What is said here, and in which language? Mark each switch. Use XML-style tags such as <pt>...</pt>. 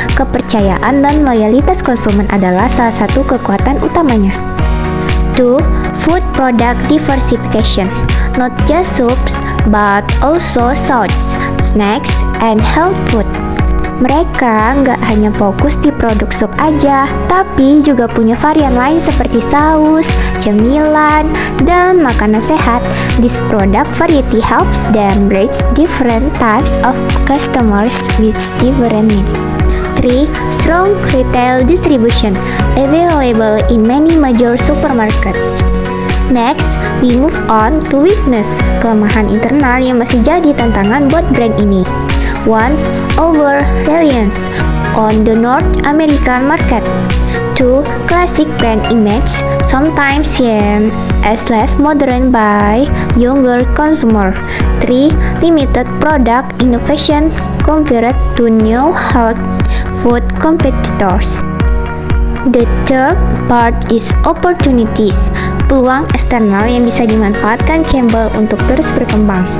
<id>Kepercayaan dan loyalitas konsumen adalah salah satu kekuatan utamanya.</id> <en>2. Food product diversification. Not just soups, but also sauces, snacks, and health food.</en> <id>Mereka nggak hanya fokus di produk sup aja, tapi juga punya varian lain seperti saus, cemilan, dan makanan sehat.</id> <en>This product variety helps them reach different types of customers with different needs. 3. Strong retail distribution, available in many major supermarkets. Next, we move on to weakness,</en> <id>kelemahan internal yang masih jadi tantangan buat brand ini.</id> <en>1. Over reliance on the North American market. 2. Classic brand image, sometimes seen as less modern by younger consumer. 3. Limited product innovation compared to new health food competitors. The third part is opportunities,</en> <id>peluang eksternal yang bisa dimanfaatkan Campbell untuk terus berkembang.</id>